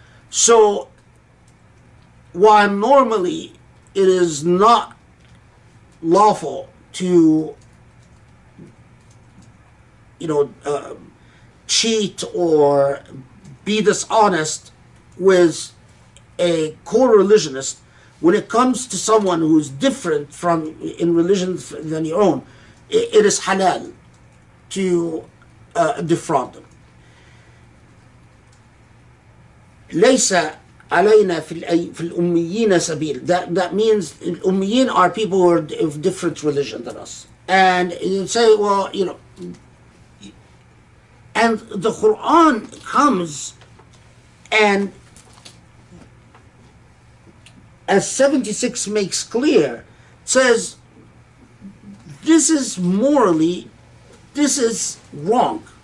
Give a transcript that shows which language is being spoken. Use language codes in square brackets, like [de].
[en] So while normally it is not lawful to cheat or be dishonest with a co-religionist, when it comes to someone who's different in religion than your own, it is halal to defraud them. [ar] ليس علينا في الأميين سبيل. [en] That means Ummiyin are people who are of different religion than us. And you say, well, and the Quran comes and, as 76 makes clear, says this is morally, this is wrong.